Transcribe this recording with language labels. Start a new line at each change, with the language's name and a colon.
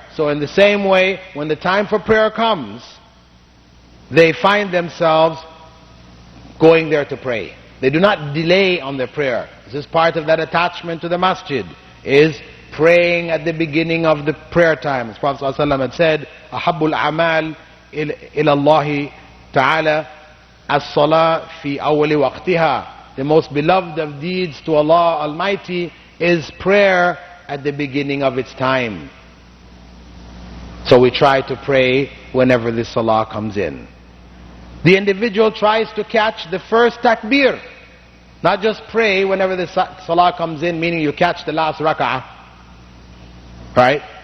English: So in the same way, when the time for prayer comes, they find themselves going there to pray. They do not delay on their prayer. This is part of that attachment to the masjid, is praying at the beginning of the prayer time. As Prophet ﷺ had said,
Arabic: أَحَبُّ الْأَعْمَالِ إِلَى اللَّهِ تَعَالَى الصَّلَاةِ فِي أَوَّلِ وَقْتِهَا.
English: The most beloved of deeds to Allah Almighty is prayer at the beginning of its time. So we try to pray whenever the salah comes in. The individual tries to catch the first takbir. Not just pray whenever the salah comes in, meaning you catch the last rak'ah. Right?